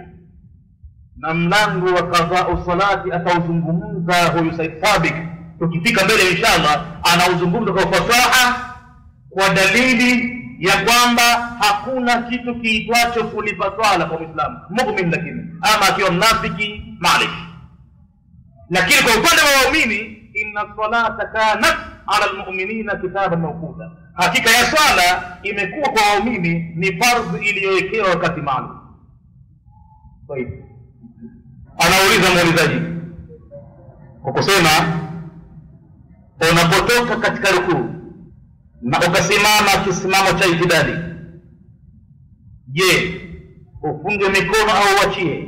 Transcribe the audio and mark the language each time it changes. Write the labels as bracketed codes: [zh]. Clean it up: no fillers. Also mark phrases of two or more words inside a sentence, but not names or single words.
[sw] Na mlango wa [ar] قضاء الصلاة [sw] atauzungumza huyu Said Sabiq, tukifika mbele inshallah anauzungumza kwa fasaha, kwa dalili ya kwamba hakuna kitu kiitwacho kulipa swala kwa Muislamu muumini, lakini ama akiwa mnafiki maalish. Lakini kwa upande wa waumini, [ar] إن الصلاة كانت على المؤمنين كتابا موقوتا, [sw] hakika ya swala imekuwa kwa waumini ni fardhi iliyowekewa wakati maalum. Kwa hivyo anauliza muulizaji kwa kusema, unapotoka katika rukuu na ukasimama kisimamo cha itidali, je, ufunge mikono au uachie?